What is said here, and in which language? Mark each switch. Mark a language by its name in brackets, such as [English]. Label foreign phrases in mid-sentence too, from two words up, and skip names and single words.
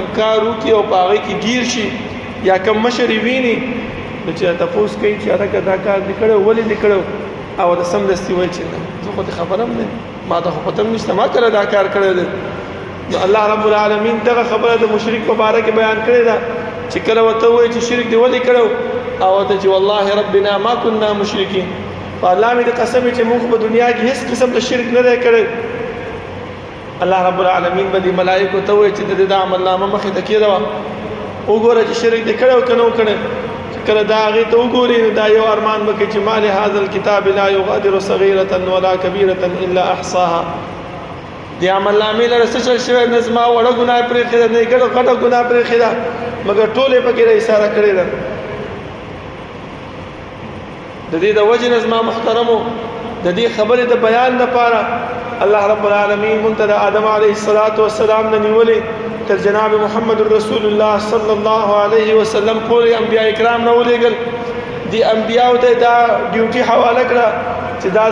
[Pashto] کار وکړي او په هغې کې ګیر شي یا کوم مشر یې ویني نو چې تپوس کوي چې هلکه دا کار دې کړی ولې دې کړی او د سمدستي وایي چې نه زه خو دې خبره هم نه ما ته خو پته هم نشته ما کله دا کار کړی دی نو الله [Arabic] رب العالمین [Pashto] دغه خبره د مشرک په باره کې بیان کړې ده چې کله ورته ووایي چې شرک دې ولې کړی او ورته چې [Arabic] والله ربنا ما كنا مشرکین [Pashto] په الله مې د قسم چې موږ په دنیا کې هیڅ قسم د شرک نه دی کړی الله [Arabic] رب العالمین [Pashto] به دې ملایکو ته وایي چې د دې د عملنامه مخې ته کېږده وګوره چې شرک دې کړی او که نه و کړی کله دا هغې ته وګوري نو دا یو ارمان به کوي چې [Arabic] ما لهذا الکتاب لا یغادر صغیرة ولا کبیرة الا احصاها [Pashto] دې عملنامې لره څه چل شوی نه زما وړه ګناه پرېښې ده نه یې غټه ګناه پرېښې ده مګر ټولې پکې اشاره کړې ده د دې د وجې نه زما محترمو د دې خبرې د بیان لپاره الله [Arabic] رب العالمین [Pashto] مونږ ته د آدم [Arabic] علیه السلام [Pashto] نه نیولې تر جناب محمد رسول الله [Arabic] صلی الله علیه وسلم [Pashto] پورې انبیاء کرام نه ولېږل دي انبیاء ته دا ډیوټي حواله کړه چې دا